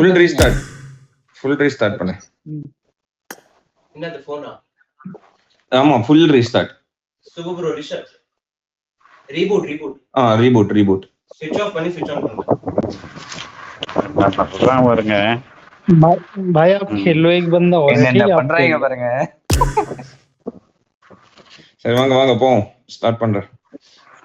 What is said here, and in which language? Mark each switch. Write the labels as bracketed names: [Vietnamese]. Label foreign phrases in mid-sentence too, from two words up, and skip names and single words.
[Tamil] ஃபுல் மட்டும். ரீஸ்டார்ட் பண்ணு. என்னது போனா ஆமா [English] full restart. [Tamil] சுபு ப்ரோ ரிஷப் ரீபூட் ரீபூட் [English] switch off [Tamil] பண்ணி [English] switch on [Tamil] பண்ணுங்க. சொல்றாங்க பாருங்க. [Hindi] भाई आप खेलो एक बंदा और [Tamil] என்ன [Hindi] ठीक है, [Tamil] பண்றாங்க [Hindi] आप [Tamil] பாருங்க. சரி வாங்க போவோம். ஸ்டார்ட் பண்றேன்.